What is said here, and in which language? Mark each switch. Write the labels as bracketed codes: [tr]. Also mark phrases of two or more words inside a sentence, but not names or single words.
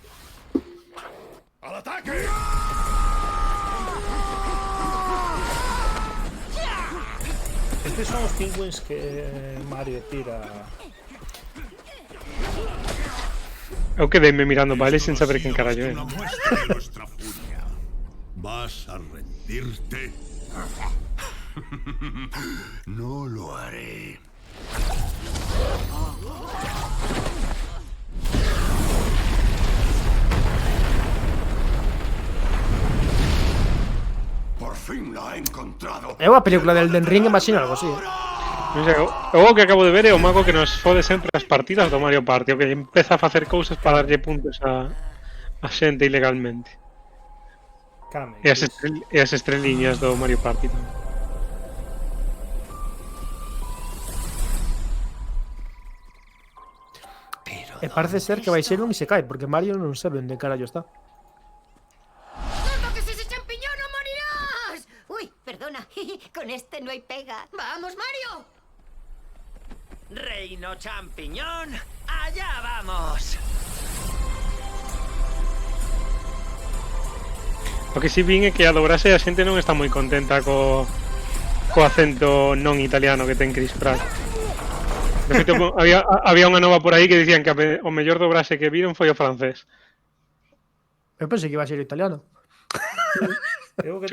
[gl] Estes son os penguins que Mario tira. Eu quedéme mirando para ele sen saber quen carallo é. [es] Una muestra de nuestra furia. ¿Vas a rendirte? No lo haré. Por fin la he encontrado. [gl] É unha película del Elden Ring, imagino algo así. Non sei, o que acabo de ver é o mago que nos fode sempre as partidas do Mario Party, o que empeza a facer cousas para darlle puntos a xente ilegalmente. Kame. E as estreliñas do Mario Party tamén. E parece ser que vai ser un Isekai, porque Mario non sabe onde carallo está. [es] ¡No toques ese champiñón o morirás! Uy, perdona, con este no hay pega. ¡Vamos, Mario! Reino champiñón, allá vamos. [gl] O que si vin é que a dobrase a xente non está moi contenta co acento non italiano que ten Chris Pratt. De feito, había unha nova por aí que dicían que o mellor dobrase que viron foi o francés. Eu pensei que iba a ser italiano. Eu que